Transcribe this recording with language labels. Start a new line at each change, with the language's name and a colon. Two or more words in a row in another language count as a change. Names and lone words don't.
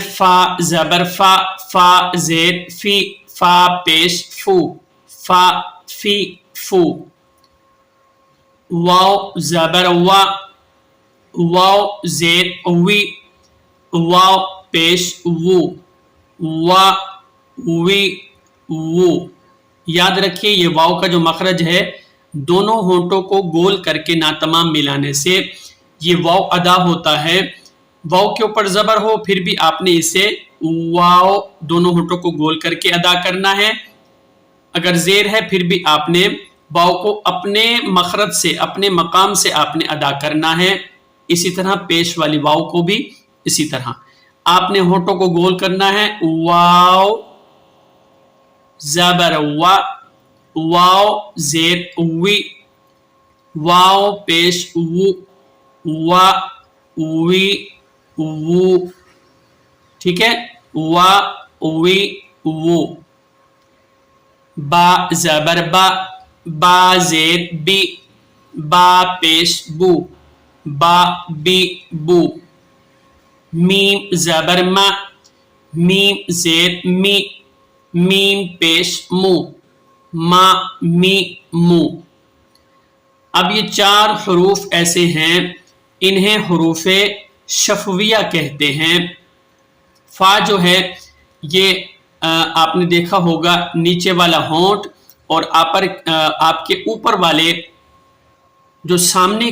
Urdu: فا زبر فا، فا زیر فی، فا پیش فو، فا فی فو۔ واو زبر وا، واو زیر وی، واو پیش وو، وا وی وو۔ یاد رکھیے یہ واو کا جو مخرج ہے دونوں ہونٹوں کو گول کر کے ناتمام ملانے سے یہ واو ادا ہوتا ہے۔ واو کے اوپر زبر ہو پھر بھی آپ نے اسے واو دونوں ہونٹوں کو گول کر کے ادا کرنا ہے، اگر زیر ہے پھر بھی آپ نے واو کو اپنے مخرج سے اپنے مقام سے آپ نے ادا کرنا ہے۔ اسی طرح پیش والی واو کو بھی اسی طرح آپ نے ہونٹوں کو گول کرنا ہے۔ واو زبر وا، واو زیر وی، واو پیش وو، وا وی وو، ٹھیک ہے، وا وی وو۔ با زبر با، با زیر بی، با پیش بو، با بی بو۔ میم زبر ما، میم زیر می، میم پیش مو، ما می مو۔ اب یہ چار حروف ایسے ہیں انہیں حروف شفویہ کہتے ہیں۔ فا جو ہے یہ آپ نے دیکھا ہوگا نیچے والا ہونٹ اور آپ کے اوپر والے جو سامنے